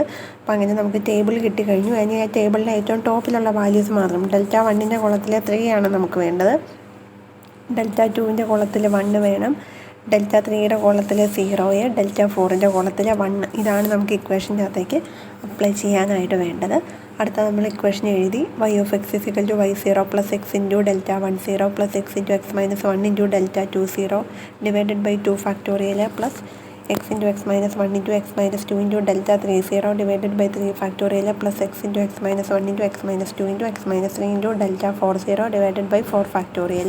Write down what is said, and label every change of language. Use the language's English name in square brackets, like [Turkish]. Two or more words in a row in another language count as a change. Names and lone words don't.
[Malayalam] അപ്പോൾ അങ്ങനെ നമുക്ക് ടേബിൾ കിട്ടിക്കഴിഞ്ഞു. ഇനി ആ ടേബിളിലെ ഏറ്റവും ടോപ്പിലുള്ള വാല്യൂസ് മാത്രം ഡെൽറ്റ 1ൻ്റെ കോളത്തിലെ 3 ആണ് നമുക്ക് വേണ്ടത്. ഡെൽറ്റ 2ൻ്റെ കോളത്തിൽ 1 വേണം. ഡെൽറ്റ 3യുടെ കോളത്തിൽ 0, ഡെൽറ്റ 4ൻ്റെ കോളത്തിൽ 1. ഇതാണ് നമുക്ക് ഇക്വേഷൻ്റെ അകത്തേക്ക് അപ്ലൈ ചെയ്യാനായിട്ട് വേണ്ടത്. അടുത്ത നമ്മൾ ഇക്വേഷൻ എഴുതി [English] y of x [Malayalam] = y0 + x × ഡെൽറ്റ 10 + x × x - 1 × ഡെൽറ്റ 20 [English] divided by 2 factorial plus [Malayalam] x × x - 1 × x - 2 × ഡെൽറ്റ 30 [English] divided by 3 factorial plus [Malayalam] x × x - 1 × x - 2 × x - 3 × ഡെൽറ്റ 40 [English] divided by 4 factorial.